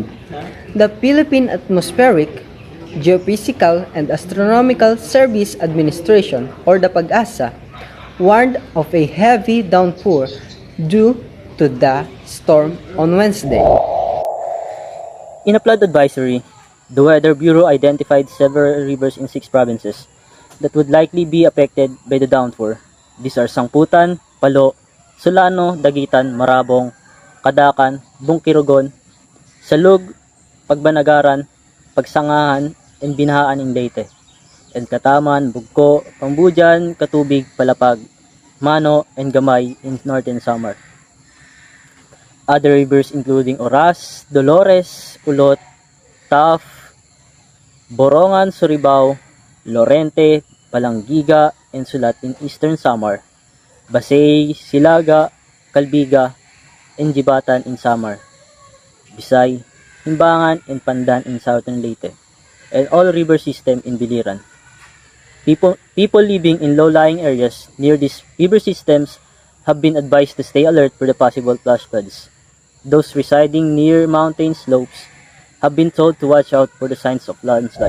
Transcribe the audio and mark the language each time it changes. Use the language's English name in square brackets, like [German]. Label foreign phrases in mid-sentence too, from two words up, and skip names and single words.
[English] The Philippine Atmospheric, Geophysical and Astronomical Service Administration, or the PAGASA, warned of a heavy downpour due to the storm on Wednesday. In a flood advisory, the Weather Bureau identified several rivers in 6 provinces that would likely be affected by the downpour. These are Sangputan, Palo, Solano, Dagitan, Marabong, Kadakan, Bungkirugon, Salug, Pagbanagaran, Pagsangahan, and Binahaan in Leyte, and Kataman, Bugko, Pambujan, Katubig, Palapag, Mano, and Gamay in northern Samar. Other rivers including Oras, Dolores, Ulot, Taf, Borongan, Suribao, Lorente, Palanggiga, and Sulat in eastern Samar, Basay, Silaga, Kalbiga, and Jibatan in Samar, Bisay, Himbangan, and Pandan in southern Leyte, and all river system in Biliran. People living in low-lying areas near these river systems have been advised to stay alert for the possible flash floods. Those residing near mountain slopes have been told to watch out for the signs of landslide.